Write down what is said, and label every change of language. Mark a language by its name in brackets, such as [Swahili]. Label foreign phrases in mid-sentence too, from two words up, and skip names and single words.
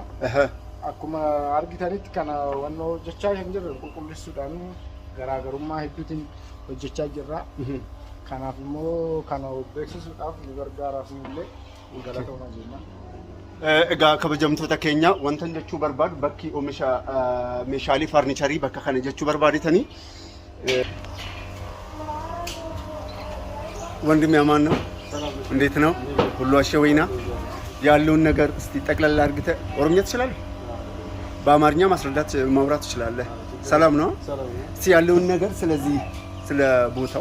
[Oromo] Akkuma argitanitti kana wanno hojjechaa kan jirru qulqulleessuudhaan garaagarummaa hedduutiin hojjechaa jirra. Kanaaf immoo kana beeksisuudhaaf nu gargaaraaf illee galatooma jenna. Egaa kabajamtoota keenya wanta jechuu barbaadu bakki oomisha meeshaalee farnicharii bakka kana jechuu barbaaditanii [Amharic] ወንድሜ አማን ነው? እንዴት ነው? ሁሉ አሸወይና ያለውን ነገር እስቲ ጠቅላላ አድርገህ ኦሮምኛ ትችላለህ? በአማርኛ ማስረዳት ማውራት ትችላለህ? ሰላም ነው? እስቲ ያለውን ነገር ስለዚህ ስለ ቦታው